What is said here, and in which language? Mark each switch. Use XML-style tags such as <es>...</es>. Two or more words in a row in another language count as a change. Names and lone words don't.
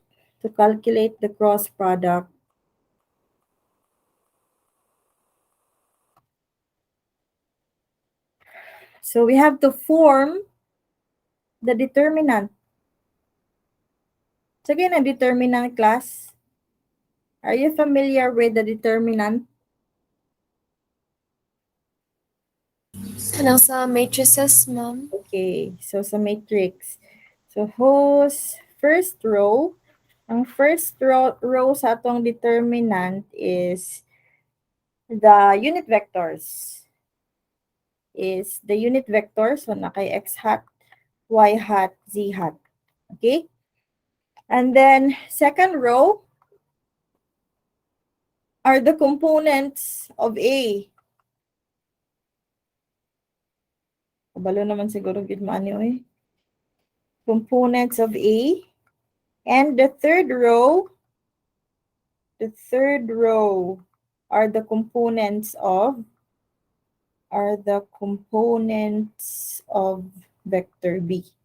<en>To calculate the cross product, so we have to form the determinant. So again, a determinant class. Are you familiar with the determinant?</en> <hil>Ano sa matrices, ma'am?</hil> <en>Okay, so sa matrix. So whose first row, ang first row</en> <hil>sa atong</hil> <en>determinant is the unit vectors. Is the unit vector, so nakay x hat, y hat, z hat. Okay? And then second row are the components of A.</en> <hil>Kabalo naman siguro gid maano eh.</hil> <en>Components of A. And the third row are the components of vector B.</en>